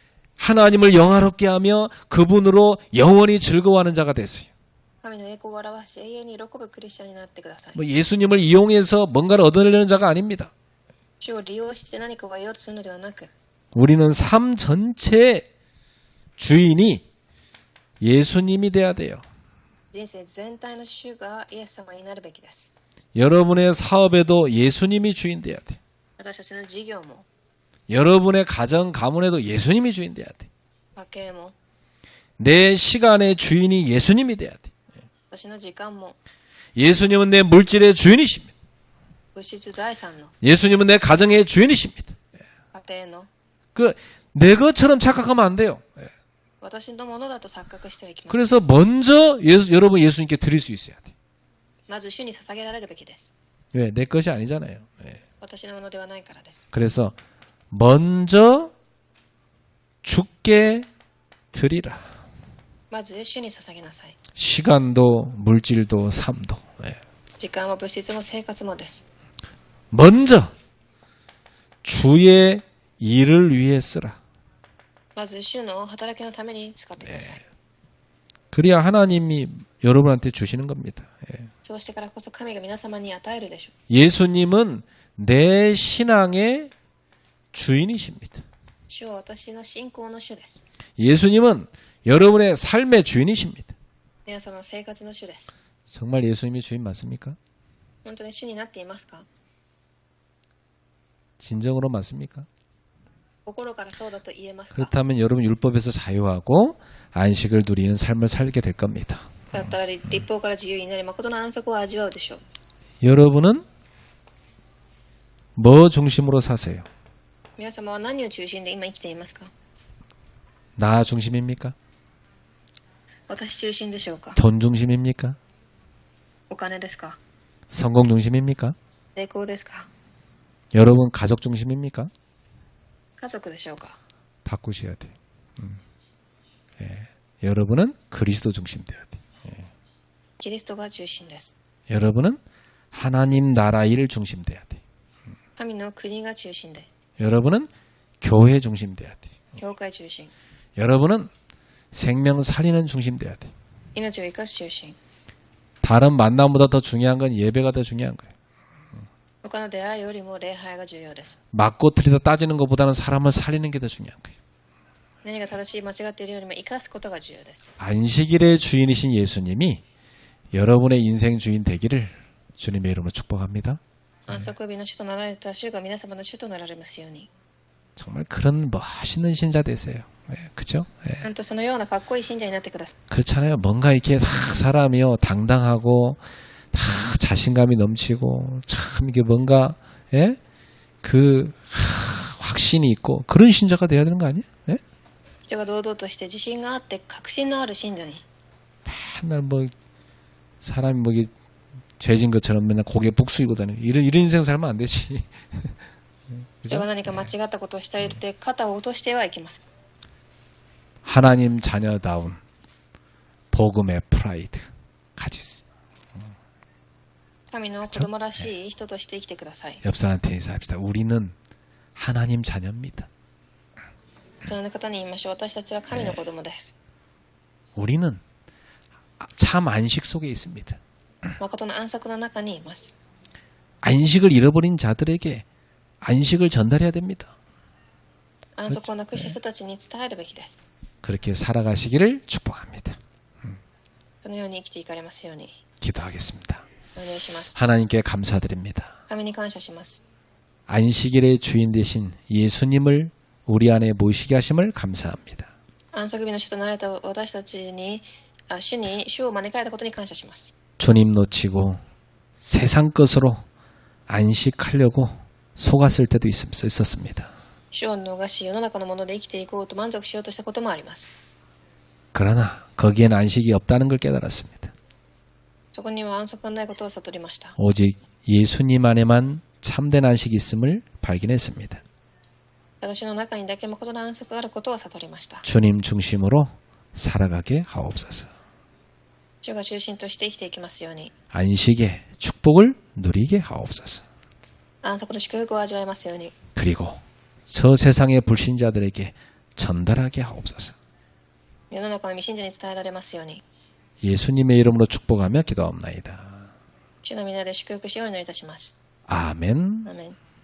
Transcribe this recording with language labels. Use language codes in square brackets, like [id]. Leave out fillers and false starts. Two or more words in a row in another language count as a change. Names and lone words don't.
[ko] 하나님을 영화롭게 하며 그분으로 영원히 즐거워하는 자가 되세요. [ja] 神の栄光を表し永遠に喜ぶクリスチャンになってください。 [ko] 뭐 예수님을 이용해서 뭔가를 얻어내려는 자가 아닙니다. [ja] 主を利用して何かを得ようとするのではなく、 [ko] 우리는 삶 전체의 주인이 예수님이 돼야 돼요. [ja] 人生全体の主がイエス様になるべきです。 [ko] 여러분의 사업에도 예수님이 주인 돼야 돼. [ja] 私たちの事業も [ko] 여러분의 가정 가문에도 예수님이 주인 돼야 돼. [ja] 家計も [ko] 내 시간의 주인이 예수님이 돼야 돼. [ja] 私の時間も [ko] 예수님은 내 물질의 주인이십니다. [ja] 物質財産の [ko] 예수님은 내 가정의 주인이십니다. [ja] 家庭の [ko] 그 내 것처럼 착각하면 안 돼요. [ja] 私のものだと錯覚してはいけません。 [ko] 그래서 먼저 여러분 예수님께 드릴 수 있어야 돼. [ja] まず主に捧げられるべきです。 [ko] 왜? 내 것이 아니잖아요. 예. [ja] 私のものではないからです。 [ko] 그래서 먼저 주께 드리라. [ja] まず主に捧げなさい。 [ko] 시간도 물질도 삶도. 예. [ja] 時間も物質も生活もです。 [ko] 먼저 주의 일을 위해 쓰라. [ja] まず主の働きのために使ってください。 [ko] 그래야 하나님이 여러분한테 주시는 겁니다. 예. [ja] そうしてからこそ神が皆様に与えるでしょ [ko] 예수님은 내 신앙의 주인이십니다. [ja] う。主は私の信仰の主です。 [ko] 예수님은 여러분의 삶의 주인이십니다. [ja] 皆様の生活の主です。 [ko] 정말 예수님이 주인 맞습니까? [ja] 本当に主になっていますか？ [ko] 진정으로 맞습니까? [ja] 心からそうだと言えますか？ [ko] 그렇다면 여러분 율법에서 자유하고 안식을 누리는 삶을 살게 될 겁니다. [ja] だったら立法から自由になり誠の安息を味わうでしょう。 [ko] 여러분은 뭐 중심으로 사세요? [ja] 皆様は何を中心で今生きていますか？ [ko] 나 중심입니까? [ja] 私中心でしょうか？ [ko] 돈 중심입니까? [ja] お金ですか？ [ko] 성공 중심입니까? [ja] 成功ですか？ [ko] 여러분 가족 중심입니까? [ja] 家族でしょうか？ [ko] 바꾸셔야 돼요. 예. 여러분은 그리스도 중심 돼야 돼. [ja] キリストが中心です。 [ko] 여러분은 하나님 나라 일 중심 돼야 돼. [ja] 神の国が中心で、 [ko] 여러분은 교회 중심 돼야 돼. [ja] 教会中心、 [ko] 여러분은 생명 살리는 중심 돼야 돼. [ja] 命を生かす中心、 [ko] 다른 만남보다 더 중요한 건 예배가 더 중요한 거예요. [ja] 他の出会いよりも礼拝が重要です。 [ko] 맞고 틀리다 따지는 것보다는 사람을 살리는 게 더 중요한 거예요. [ja] 何が正しい間違っているよりも生かすことが重要です。 [ko] 안식일의 주인이신 예수님이 여러분의 인생 주인 되기를 주님의 이름으로 축복합니다. [ja] 安息日の主となられた主が皆様の主となられますように。 [ko] 정말 그런 멋있는 신자 되세요. 예, 그죠? 예. [ja] なんとそのようなかっこいい信者になってください。 [ko] 그렇잖아요. 뭔가 이렇게 사람이요 당당하고 다 자신감이 넘치고 참 이게 뭔가 예? 그 확신이 있고 그런 신자가 돼야 되는 거 아니에요? 예? [ja] 人が堂々として自信があって確信のある信者に。 [ko] 맨날 뭐 사람이 뭐 이게 죄진 것처럼 맨날 고개 북 숙이고 다니고 이런 인생 살면 안 되지. [ja] 人が何か間違ったことをしていて肩を落としてはいけません。 [ko] 하나님 자녀다운 복음의 프라이드 가지세요. [ja] 神の子供らしい人として生きてください。 [ko] 옆 사람한테 인사합시다. 우리는 하나님 자녀입니다. [ja] その方に言いましょう。私たちは神の子供です。 [ko] 우리는 참 안식 속에 있습니다. [ja] 誠の安息の中にいます。 [ko] 안식을 잃어버린 자들에게 안식을 전달해야 됩니다. [ja] 安息をなくした人たちに伝えるべきです。 [ko] 그렇게 살아가시기를 축복합니다. [ja] そのように生きていかれますように [ko] 기도하겠습니다. [ja] お願いします。 [ko] 하나님께 감사드립니다. [ja] 神に感謝します。 [ko] 안식일의 주인 되신 예수님을 우리 안에 모시게 하심을 감사합니다. [ja] 安息日の主となられた私たちに主を招かれたことに感謝します。 [ko] 주님 놓치고 세상 것으로 안식하려고 속았을 때도 있었습니다. [ja] 主を逃し世の中のもので生きていこうと満足しようとしたこともあります。 [ko] 그러나 거기엔 안식이 없다는 걸 깨달았습니다. [ja] そこには安息がないことを悟りました。 [ko] 오직 예수님 안에만 참된 안식이 있음을 발견했습니다. [ja] 私の中にだけ誠の安息があることを悟りました。 [ko] 주님 중심으로 살아가게 하옵소서. [ja] 主が中心として生きていきますように。 [ko] 안식의 축복을 누리게 하옵소서. [ja] 安息の祝福を味わいますように。 [ko] 그리고 저 세상의 불신자들에게 전달하게 하옵소서. [ja] 世の中の未信者に伝えられますように。 [ko] 예수님의 이름으로 축복하며 기도합나이다. [ja] 主の皆で祝福しようにお祈りいたします。 [ko] 아멘. [ja] アーメン。